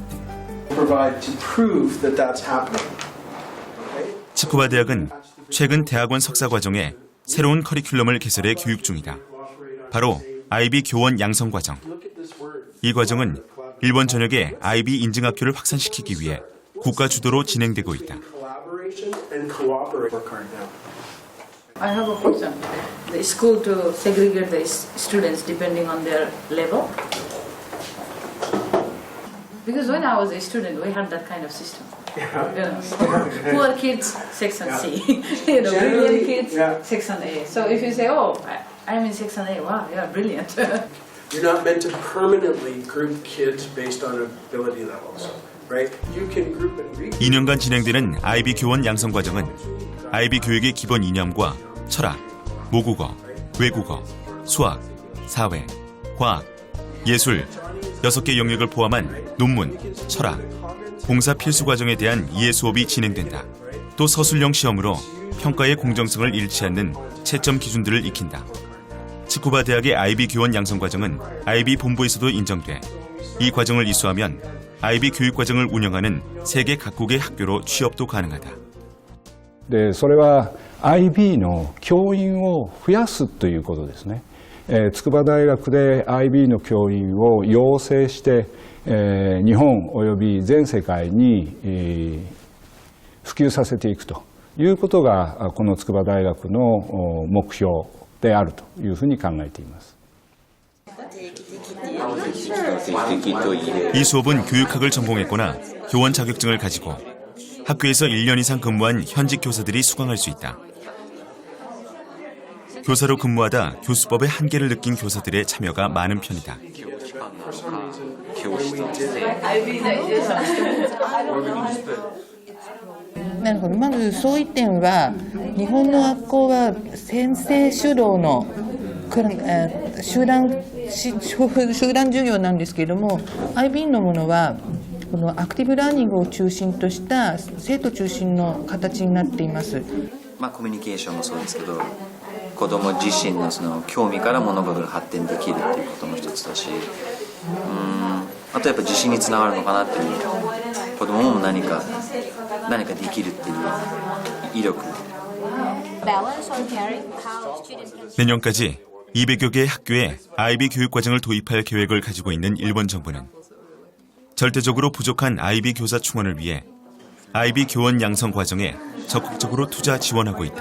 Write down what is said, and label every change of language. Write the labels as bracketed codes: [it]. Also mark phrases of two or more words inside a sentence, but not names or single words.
[ko] 치쿠바 대학은 최근 대학원 석사 과정에 새로운 커리큘럼을 개설해 교육 중이다. 바로 IB 교원 양성 과정. 이 과정은 일본 전역의 IB 인증학교를 확산시키기 위해 국가 주도로 진행되고 있다. [en] I have a question. The school to segregate the students depending on their level. Because when I was a student, we had that kind of system. Poor kids, section C. Brilliant kids, section A. So if you say, "Oh, I'm in section A," wow, yeah, brilliant. You're not meant to permanently group kids based on ability levels, right? You can group and regroup. [ko] 2년간 진행되는 IB 교원 양성 과정은 IB 교육의 기본 이념과 철학, 모국어, 외국어, 수학, 사회, 과학, 예술 6개 영역을 포함한 논문, 철학, 봉사 필수 과정에 대한 이해 수업이 진행된다. 또 서술형 시험으로 평가의 공정성을 잃지 않는 채점 기준들을 익힌다. 치쿠바 대학의 IB 교원 양성 과정은 IB 본부에서도 인정돼 이 과정을 이수하면 IB 교육 과정을 운영하는 세계 각국의 학교로 취업도 가능하다. [ja] でそれは IB の教員を増やすということですね。筑波大学で IB の教員を養成して、日本および全世界に、普及させていくということがこの筑波大学の目標であるというふうに考えています。 [ko] 이 수업은 교육학을 전공했거나 교원 자격증을 가지고 학교에서 1년 이상 근무한 현직 교사들이 수강할 수 있다. 교사로 근무하다 교수법의 한계를 느낀 교사들의 참여가 많은 편이다. [ja] なるほど。まずそういう点は日本の学校は先生主導の集団授業なんですけれども、IB のものはこのアクティブラーニングを中心とした生徒中心の形になっています。コミュニケーションもそうですけど、子ども自身のその興味から物事が発展できるっていうことも一つだし、あとやっぱ自信につながるのかなっていう、子どもも何かできるっていう意力。 [ko] 내년까지 200여 개의 학교에 IB 교육 과정을 도입할 계획을 가지고 있는 일본 정부는 절대적으로 부족한 IB 교사 충원을 위해 IB 교원 양성 과정에 적극적으로 투자 지원하고 있다.